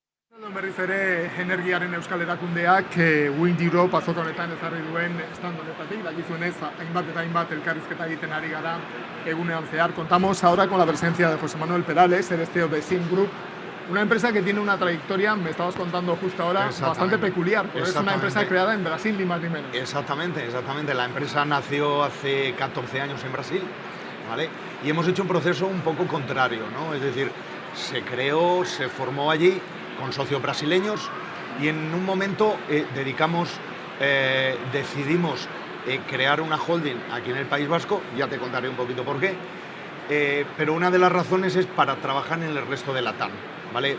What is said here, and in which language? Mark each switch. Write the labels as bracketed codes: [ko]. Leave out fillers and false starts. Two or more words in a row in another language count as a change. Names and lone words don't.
[eu] Berriz ere energiaren euskal erakundeak Wind Europe azoka honetan ezarri duen stand honetatik, dakizuenez hainbat eta hainbat elkarrizketa egiten ari gara egunean zehar. [es] Contamos ahora con la presencia de José Manuel Perales, el CEO de Sim Group, una empresa que tiene una trayectoria, me estabas contando justo ahora, bastante peculiar, porque es una empresa creada en Brasil, ni más ni menos. Exactamente. La empresa nació hace 14 años en Brasil, ¿vale? Y hemos hecho un proceso un poco contrario, ¿no? Es decir, se creó, se formó allí con socios brasileños y en un momento decidimos crear una holding aquí en el País Vasco, ya te contaré un poquito por qué, pero una de las razones es para trabajar en el resto de Latam, ¿vale?